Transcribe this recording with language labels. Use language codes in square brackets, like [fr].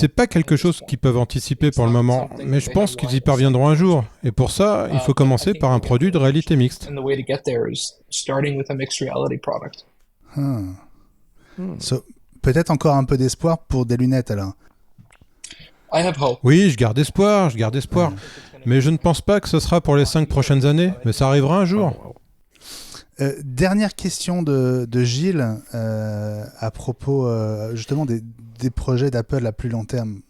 [fr] C'est pas quelque chose qu'ils peuvent anticiper pour le moment, mais je pense qu'ils y parviendront un jour. Et pour ça, il faut commencer par un produit de réalité mixte. [en] And the way to get there is starting with a mixed reality product. [fr] So, peut-être encore un peu d'espoir pour des lunettes alors. [en] I have hope. [fr] Oui, je garde espoir. Mais je ne pense pas que ce sera pour les 5 prochaines années, mais ça arrivera un jour. Dernière question de Gilles à propos justement des projets d'Apple à plus long terme.